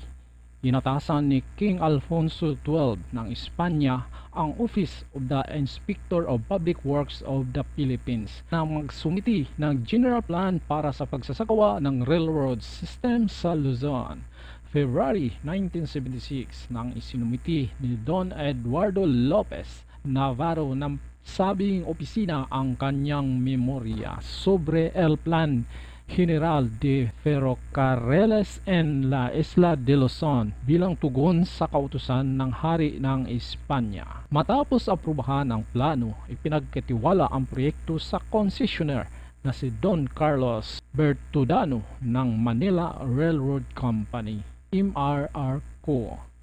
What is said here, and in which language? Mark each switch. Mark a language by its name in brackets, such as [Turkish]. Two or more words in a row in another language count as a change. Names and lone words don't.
[Filipino] Inatasan ni King Alfonso XII ng Espanya ang Office of the Inspector of Public Works of the Philippines na magsumiti ng [English] general plan [Filipino] para sa pagsasagawa ng [English] railroad system [Filipino] sa Luzon. February 1976 nang isinumiti ni Don Eduardo Lopez Navarro ng sabing opisina ang kanyang memorya sobre el Plan General de Ferrocarriles en la Isla de Luzon bilang tugon sa kautusan ng Hari ng Espanya. Matapos aprubahan ang plano, ipinagkatiwala ang proyekto sa concessionaire na si Don Carlos Bertudano ng Manila Railroad Company, MRRCO.